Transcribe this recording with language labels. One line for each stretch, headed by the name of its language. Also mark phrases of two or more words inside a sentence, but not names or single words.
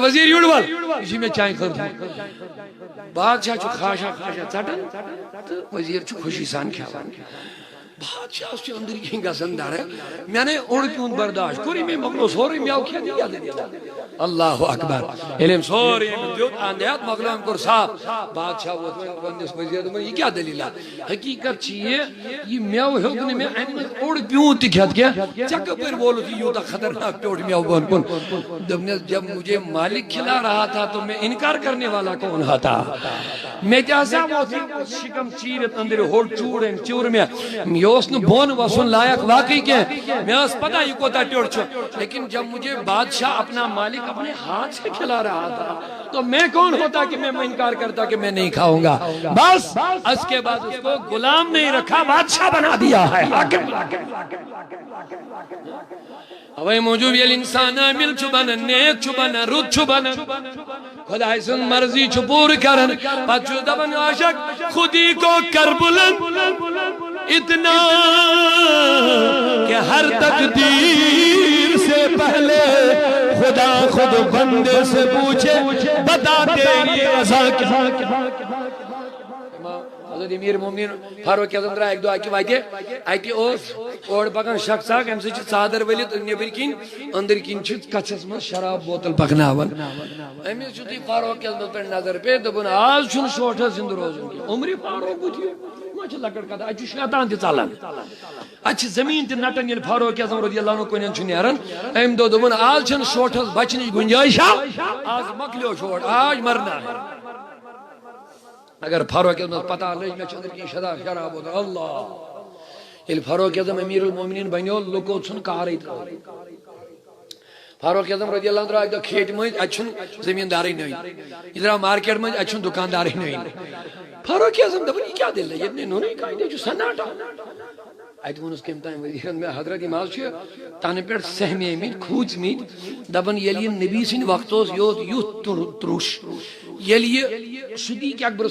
Kashmiri: وزیر یوٗرۍ وَل یہِ چھُ مےٚ چانہِ خٲطرٕ بادشاہ چھُ خاشا خاشا ژٹان تہٕ وزیر چھُ خوشی سان کھٮ۪وان بادشاہس چھُ أنٛدٕرۍ کِنۍ گژھان ڈرٕ مےٚ نے اوٚڑ پیوٗنت برداشت کوٚرُے مےٚ مۄکلو سورُے میوٕ کھٮ۪تھ یہِ کیٛاہ دٔلیٖل
Arabic: اللہ اکبر
Kashmiri: ییٚلہِ أمۍ سورُے أمِس دیُت اَنٛد ہٮ۪تھ مۄکلو أمۍ کوٚر صاف بادشاہ ووت وۄنۍ پننِس وزیرس دوٚپُن یہِ کیٛاہ دٔلیٖلا حقیٖقت چھِ یہِ میوٕ ہیوٚک نہٕ مےٚ اَمہِ منٛز اوٚڑ پیوٗنت تہِ کھٮ۪تھ کینٛہہ ژےٚ کپٲرۍ وولُتھ یہِ یوٗتاہ خطرناک پیوٚٹھ میوٕ بۄن کُن دوٚپنس
Urdu: جب مجھے مالک کھلا رہا تھا تو میں انکار کرنے والا کون تھا
Kashmiri: مےٚ تہِ ہسا ووت یہِ شِکم چیٖرِتھ أنٛدرِ ہوٚڑ چوٗر أمۍ چیوٗر مےٚ یہِ اوس نہٕ بۄن وسُن لایق واقعی کینٛہہ مےٚ ٲس پتہ یہِ کوتاہ ٹیوٚٹھ چھُ
Urdu: لیکن جب مجھے بادشاہ اپنا مالک اپنے ہاتھ سے کھلا رہا تھا تو میں کون ہوتا کہ میں انکار کرتا کہ میں نہیں کھاؤں گا بس اس کے بعد اس کو غلام نہیں رکھا بادشاہ بنا دیا ہے
Kashmiri: اوے موجود یل انسان عامل چھُ بنان نیک چھُ بنان رُت چھُ بنان خداے سٕنٛز مرضی چھُ پوٗرٕ کران پتہٕ چھُ دپان عاشق
Urdu: خودی کو کر بلند اتنا کہ ہر تقدیر سے پہلے خدا خود بندے سے پوچھے بتا تیری رضا کیا
Kashmiri: حضرت امیر مومنین فاروق اعظم درٛاے اکہِ دۄہ اکہِ وتہِ اتہِ اوس اورٕ پکان شخص اکھ امہِ سۭتۍ چھِ ژادر ؤلِتھ نیبٕرۍ کِنۍ أنٛدٕرۍ کِنۍ چھِ کچھس منٛز شراب بوتل پکناوان أمِس یُتھُے فاروق اعظمس پٮ۪ٹھ نظر پیٚیہِ دوٚپُن آز چھُنہٕ شوٹھس زِندٕ روزُن کینٛہہ عمرِ فاروق بُتھِ ما چھِ لۄکٕٹ کتھ اتہِ چھُ شیطان تہِ ژلان اتہِ چھِ زمیٖن تہِ نٹان ییٚلہِ فاروق اعظم
Arabic: رضی اللہ عنہ
Kashmiri: کُنٮ۪ن چھُ نیران أمۍ دوٚپ دوٚپُن آز چھنہٕ شوٹھس بچنٕچ گُنجٲیشا آز مۄکلیو شوٹ
Urdu: آج مرنا ہے
Kashmiri: اگر فاروق اعظمس پتہ لٔج مےٚ چھِ أنٛدرۍ کِنۍ شراب بوتل اللہ ییٚلہِ فاروق اعظم
Arabic: امیر المومنین
Kashmiri: بنیو لُکو ژھُن کارٕے ترٛٲوِتھ فاروق اعظم
Arabic: رضی اللہ عنہ
Kashmiri: درٛاو اکہِ دۄہ کھیتہِ مٔنٛزۍ اتہِ چھُنہٕ زمیٖندارٕے نٔنۍ یہِ درٛاو مارکیٹ منٛز اتہِ چھُنہٕ دُکاندارٕے نٔنۍ فاروق اعظم دوٚپُن یہِ کیٛاہ دٔلیٖل ییٚتہِ نَے نوٚنُے کانٛہہ ییٚتہِ چھُ سناٹا اتہِ ووٚنُس کٔمۍ تام وزیرن مےٚ حضرت یِم حظ چھِ تنہٕ پٮ۪ٹھ سہمیمٕتۍ کھوٗژمٕتۍ دپان ییٚلہِ یہِ نبی سٕنٛدِ وقتہٕ اوس یہِ اوس یُتھ ترُش ییٚلہِ یہِ صدیق اکبر